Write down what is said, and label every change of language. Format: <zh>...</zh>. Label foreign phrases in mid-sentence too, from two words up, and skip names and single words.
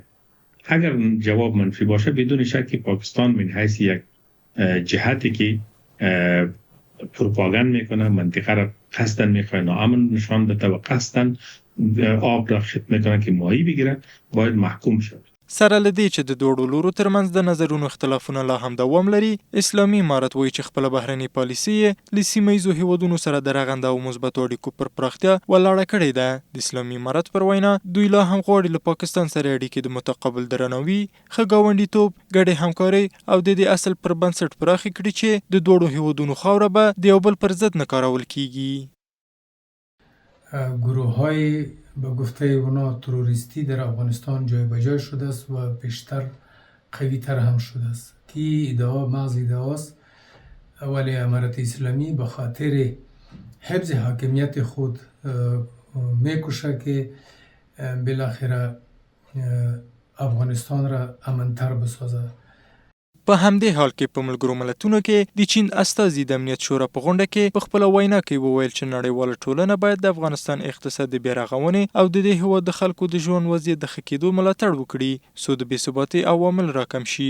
<fa>اگر جواب منفی باشه بدون شک پاکستان من حیث یک جهتی که پروپاگاند میکنه، منطقه را قصدن میخواه ناامن نشان بده و قصدن آب را خدمت میکنه که ماهی بگیره باید محکوم شود.</fa> <ps>سره له دې چې د دوړو لورو ترمنځ د نظرونو اختلافونه لا هم دوام لري، اسلامي امارت وایي چې خپله بهرنۍ پالیسي یې له سیمه ییزو هیوادونو سره د رغنده او مثبتو اړیکو پر پراختیا ولاړه کړې ده. د اسلامي امارت پر وینا دوی لا هم غواړي له پاکستان سره اړیکې د متقابل درناوي، ښه ګاونډیتوب، ګډې همکارۍ او د دې اصل پر بنسټ پراخې کړي چې د دوړو هیوادونو خاوره به د یو بل پر ضد نه کارول کیږي.</ps> <fa>گروه‌های به گفته اونا تروریستی در افغانستان جای به جای شده است و بیشتر قوی تر هم شده است که ادعا محض ادعاست، ولی امارت اسلامی به خاطر حفظ حاکمیت خود میکوشه که بالاخره افغانستان را امن‌تر بسازه.</fa> <ps>په همدې حال کې په ملګرو ملتونو کې د چین استازي د امنیت شورا په غونډه کې په خپله وینا کې وویل چې نړیواله ټولنه باید د افغانستان اقتصاد د بیا رغونې او د دې هېواد د خلکو د ژوند وضعیت د ښه کېدو ملاتړ وکړي څو د بېثباتۍ عوامل راکم شي.</ps>